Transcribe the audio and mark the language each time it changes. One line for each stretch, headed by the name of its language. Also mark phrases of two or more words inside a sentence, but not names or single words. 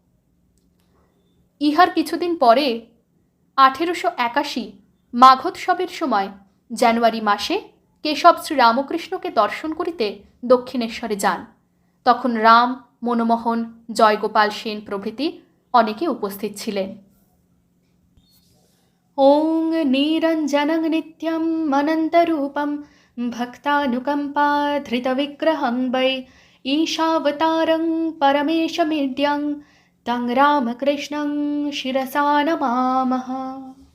Bangla: ইহার কিছুদিন পরে 1881 মাঘোৎসবের সময় জানুয়ারি মাসে কেশব শ্রীরামকৃষ্ণকে দর্শন করিতে দক্ষিণেশ্বরে যান। তখন রাম, মনমোহন, জয়গোপাল সেন প্রভৃতি অনেকে উপস্থিত ছিলেন।
Sanskrit: निरञ्जनं नित्यम् अनन्तरूपं भक्तानुकम्पाधृतविग्रहं वै ईशावतारं परमेशमीड्यं तं रामकृष्णं शिरसा नमामः.